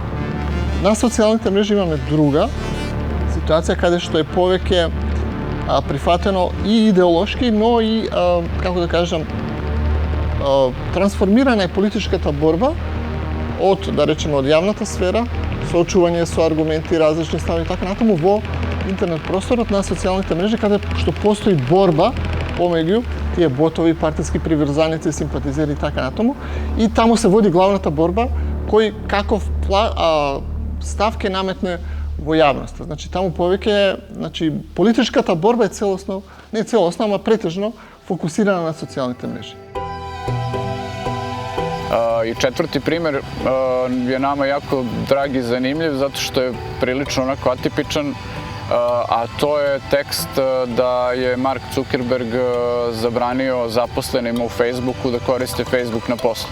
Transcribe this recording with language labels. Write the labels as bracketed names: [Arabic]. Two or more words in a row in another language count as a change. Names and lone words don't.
[Macedonian] На социјалните мрежи имаме друга ситуација каде што е повеќе прифатено и идеолошки, но и, како да кажам, трансформирана е политичката борба од, да речеме, од јавната сфера, соочување со аргументи, различни стави и така натаму во интернет просторот на социјалните мрежи, каде што постои борба помеѓу тие ботови, партиски приврзаници, симпатизери и така натаму. И таму се води главната борба кој каков став ќе наметне во јавноста. Значи таму повеќе, значи политичката борба е целосно, не целосно, ама претежно фокусирана на социјалните мрежи. [Serbian] I četvrti primer je nama jako drag i zanimljiv zato što je prilično onako atipičan, a to je tekst da je Mark Zuckerberg zabranio zaposlenima u Facebooku da koriste Facebook na poslu.